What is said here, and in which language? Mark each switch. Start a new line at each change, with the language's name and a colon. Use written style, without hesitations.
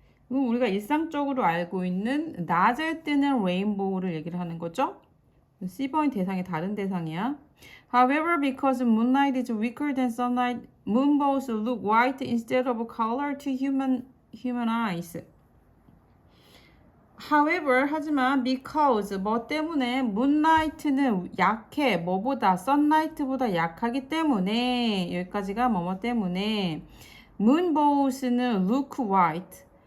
Korean: 이건 우리가 일상적으로 알고 있는 낮에 뜨는 레인보우를 얘기를 하는 거죠. C번의 대상이 다른 대상이야.
English: However, because moonlight is weaker than sunlight, moonbows look white instead of color to human eyes.
Korean: However, 하지만 because 뭐 때문에 moonlight는 약해. 뭐보다 sunlight보다 약하기 때문에 여기까지가 뭐뭐 때문에 moonbows는 look white.